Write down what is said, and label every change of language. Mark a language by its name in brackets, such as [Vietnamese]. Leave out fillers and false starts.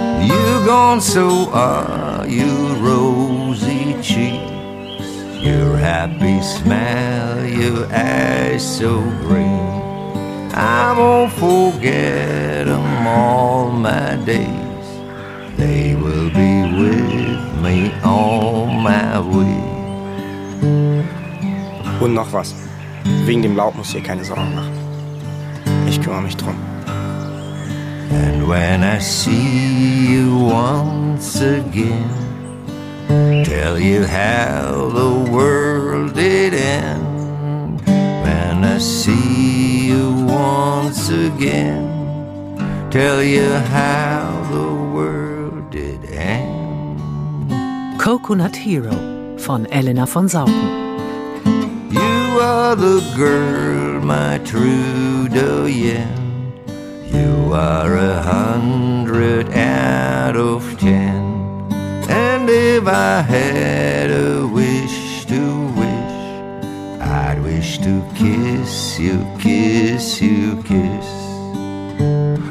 [English] You gone, so are you, rosy cheeks, your happy smile, your eyes so green. I won't forget 'em all my days, they will be with me all my way. [German] Und noch was. Wegen dem Laub musst du dir keine Sorgen machen. Ich kümmere mich drum. [English] And when I see you once again, tell you how the world did end. When I see you once again, tell you how the world did end. [German] Coconut Hero von Elena von Sauten. [English] You are the girl, my Trudy, yeah. You are 100 out of 10. And if I had a wish to wish, I'd wish to kiss you, kiss you, kiss.